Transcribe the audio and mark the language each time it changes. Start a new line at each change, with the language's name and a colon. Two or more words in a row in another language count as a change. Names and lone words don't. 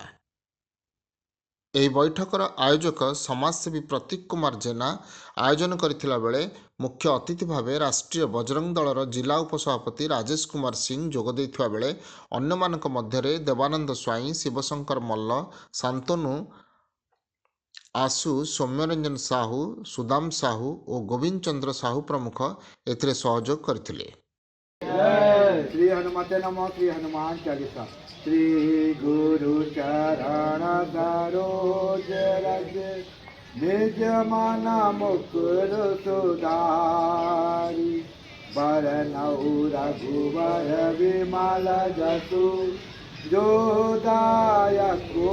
Odia: ଏହି ବୈଠକର ଆୟୋଜକ ସମାଜସେବୀ ପ୍ରତୀକ କୁମାର ଜେନା ଆୟୋଜନ କରିଥିଲା ବେଳେ ମୁଖ୍ୟ ଅତିଥି ଭାବେ ରାଷ୍ଟ୍ରୀୟ ବଜରଙ୍ଗ ଦଳର ଜିଲ୍ଲା ଉପସଭାପତି ରାଜେଶ କୁମାର ସିଂ ଯୋଗ ଦେଇଥିବା ବେଳେ ଅନ୍ୟମାନଙ୍କ ମଧ୍ୟରେ ଦେବାନନ୍ଦ ସ୍ୱାଇଁ, ଶିବଶଙ୍କର ମଲ୍ଲ, ଶାନ୍ତନୁ ଆଶୁ, ସୌମ୍ୟରଞ୍ଜନ ସାହୁ, ସୁଦାମ ସାହୁ ଓ ଗୋବିନ୍ଦ ଚନ୍ଦ୍ର ସାହୁ ପ୍ରମୁଖ ଏଥିରେ ସହଯୋଗ କରିଥିଲେ।
Sanskrit: श्री हनुमते नमो। श्री हनुमान चालीसा।
Awadhi: श्री गुरु चरण सरोज रज निज मन मुकुर सुधारी बरनऊ रघुवर विमल जसु जो दायक